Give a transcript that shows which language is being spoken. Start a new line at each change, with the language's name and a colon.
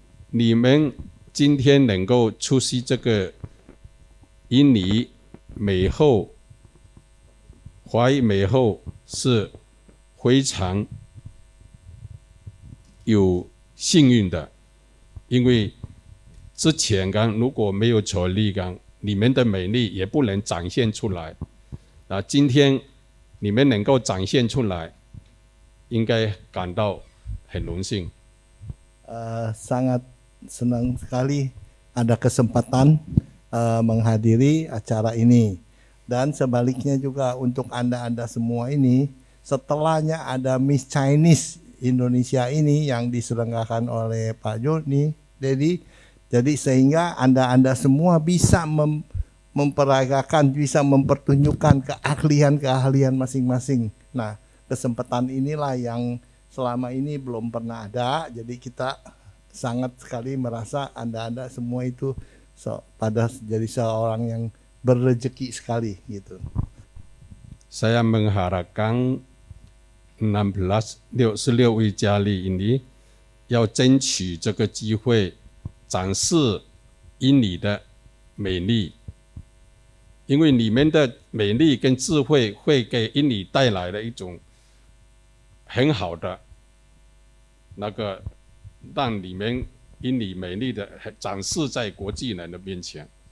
Chinese: 你们今天能够出席这个印尼美后、华裔美后是非常有幸运的，因为之前如果没有权利你们的美丽也不能展现出来。今天你们能够展现出来，应该感到很荣幸。
Indonesian: Sangat senang sekali ada kesempatan menghadiri acara ini. Dan sebaliknya juga untuk Anda-Anda semua ini, setelahnya ada Miss Chinese Indonesia ini yang diselenggarakan oleh Pak Joni, jadi sehingga Anda-Anda semua bisa memperagakan, bisa mempertunjukkan keahlian masing-masing. Nah, kesempatan inilah yang selama ini belum pernah ada, jadi kita sangat sekali merasa Anda-Anda semua itu pada jadi seorang yang berrezeki sekali gitu. Saya mengharapkan
Chinese: 16位佳丽ini 要争取这个机会展示印尼的美丽，因为你们的美丽跟智慧会给印尼带来了一种很好的那个让你们印尼美丽的展示在国际人的面前。